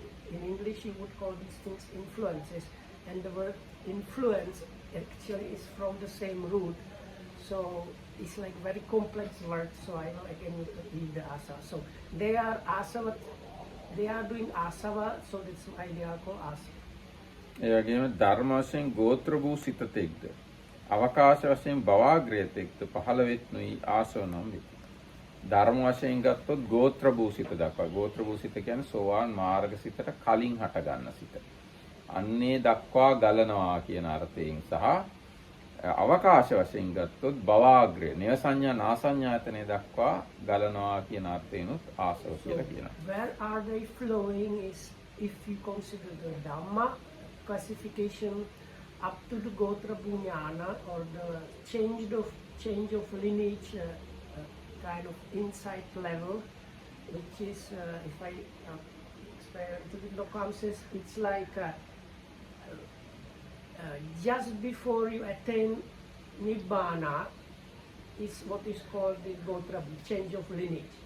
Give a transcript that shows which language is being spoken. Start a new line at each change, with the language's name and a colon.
English: In English you would call these things influences, and the word influence actually is from the same root. So it's like very complex word, so I will again read the asava. So they are asava, they are doing asava, so that's why they are called asava.
Sinhala: ඒ වගේම ධර්ම වශයෙන් ගෝත්‍ර වූ සිතතෙක්ද අවකාශ වශයෙන් භවාග්‍රයතෙක්ද පහළ වෙත්නුයි ආසව නම් වෙති. ධර්ම වශයෙන් ගත්තොත් ගෝත්‍ර වූ සිත දක්වා. ගෝත්‍ර වූ සිත කියන්නේ සෝවාන් මාර්ග සිතට කලින් හට ගන්න සිත. අන්නේ දක්වා ගලනවා කියන අර්ථයෙන් සහ අවකාශ වශයෙන් ගත්තොත් භවාග්‍රය නේව සංඥා නාසඤ්ඤායතනෙ දක්වා ගලනවා කියන අර්ථයෙන්ුත් ආසව කියලා කියනවා.
English: Where are they flowing is if you consider the Dhamma classification up to the Gotra Bhunyana or the change of lineage kind of insight level, which is if I explain a little bit, Lokam says it's like just before you attain Nibbana is what is called the Gotra, change of lineage.